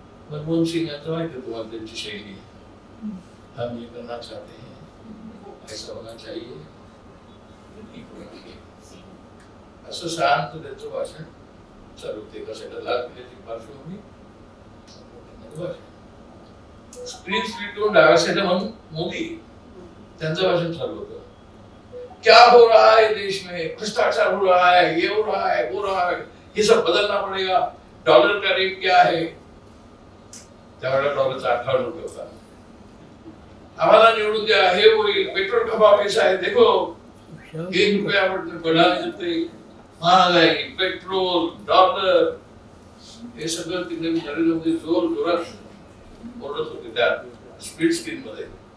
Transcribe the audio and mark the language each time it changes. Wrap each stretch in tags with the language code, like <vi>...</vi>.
<mr>मनमोहन सिंग यांचं माहिती तुम्हाला त्यांची शैली,</mr> <hi>हम ये करना चाहते हैं, ऐसा होना चाहिए,</hi> <mr>असं शांत त्यांचं भाषण चालू होते. एका साईडला लाल किल्ल्याची पार्श्वभूमी, स्क्रीन स्प्लिट करून डाव्या साईडला म्हणून मोदी त्यांचं भाषण चालू होतं.</mr> <hi>क्या हो रहा है देश में, भ्रष्टाचार हो रहा है, ये हो रहा है, वो रहा है, ये सब बदलना पड़ेगा, डॉलर का रेट क्या है.</hi> <mr>त्यावेळेला डॉलरचा 18 रुपये होता. आम्हाला निवडून द्या, हे होईल,</mr> <hi>पेट्रोल का भाव कैसा है देखो, 1 रुपया बढ़ाने देते,</hi> <mr>महागाई, पेट्रोल, डॉलर, हे सगळं तिकडे नरेंद्र मोदी जोर जोरात बोलत होते त्या स्प्लिट स्क्रीन मध्ये.</mr>